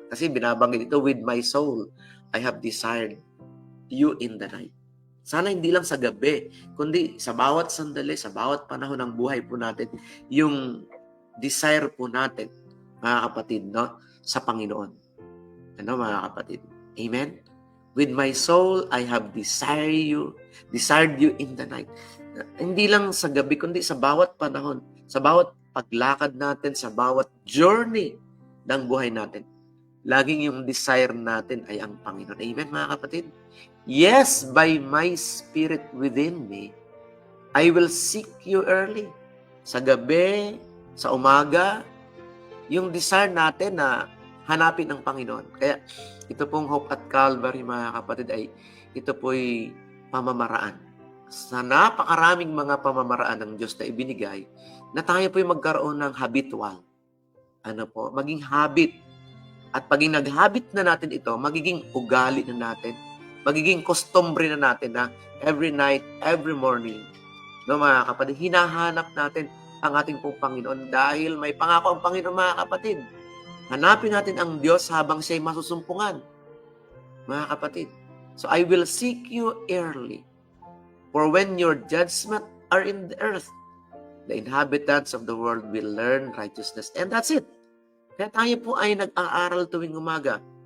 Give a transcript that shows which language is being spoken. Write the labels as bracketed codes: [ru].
[tl] Kasi binabanggit ito, [en] with my soul, I have desired you in the night. [tl] Sana hindi lang sa gabi, kundi sa bawat sandali, sa bawat panahon ng buhay po natin, yung desire po natin, mga kapatid, no, sa Panginoon. Ano, mga kapatid? Amen? [en] With my soul, I have desired you in the night. [tl] Hindi lang sa gabi, kundi sa bawat panahon, sa bawat paglakad natin, sa bawat journey ng buhay natin. Laging yung desire natin ay ang Panginoon. Amen, mga kapatid? [en] Yes, by my spirit within me, I will seek you early. [tl] Sa gabi, sa umaga, yung desire natin na hanapin ang Panginoon. Kaya ito pong Hope at Calvary, mga kapatid, ay ito po'y pamamaraan. Sa napakaraming mga pamamaraan ng Diyos na ibinigay, na tayo po'y magkaroon ng habitual. Maging habit. At paging nag-habit na natin ito, magiging ugali na natin, magiging kostumbre na natin na [en] every night, every morning, [tl] no, mga kapatid, hinahanap natin ang ating pong Panginoon dahil may pangako ang Panginoon, mga kapatid. Hanapin natin ang Diyos habang siya'y masusumpungan, mga kapatid. [en] So, I will seek you early, for when your judgment are in the earth, the inhabitants of the world will learn righteousness. And that's it. [tl] Kaya tayo po ay nag-aaral tuwing umaga.